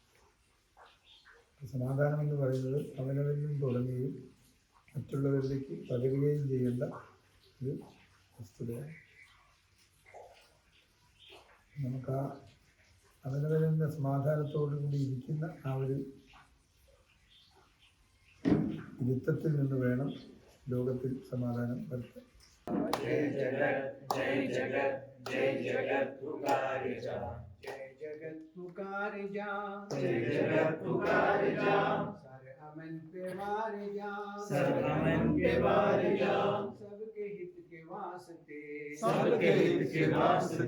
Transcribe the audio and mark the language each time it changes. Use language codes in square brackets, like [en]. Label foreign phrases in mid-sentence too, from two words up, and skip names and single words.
[ml] സമാധാനം എന്ന് പറയുന്നത് അവനവനിൽ നിന്ന് തുടങ്ങുകയും മറ്റുള്ളവരിലേക്ക് പകരുകയും ചെയ്യേണ്ട ഒരു വസ്തുതയാണ്. നമുക്ക് ആ അവനവൻ്റെ സമാധാനത്തോടു കൂടി ഇരിക്കുന്ന ആ ഒരു ഇരുത്തത്തിൽ നിന്ന് വേണം ലോകത്തിൽ സമാധാനം വരുത്താൻ. [hi] जय जगत जय जगत जय जगत पुकारे जा. जय जगत पुकारे जा. जय जगत पुकारे जा. सर अमन पे वारे जा. सर अमन पे वारे जा. सबके हित के वास्ते. सबके हित के वास्ते.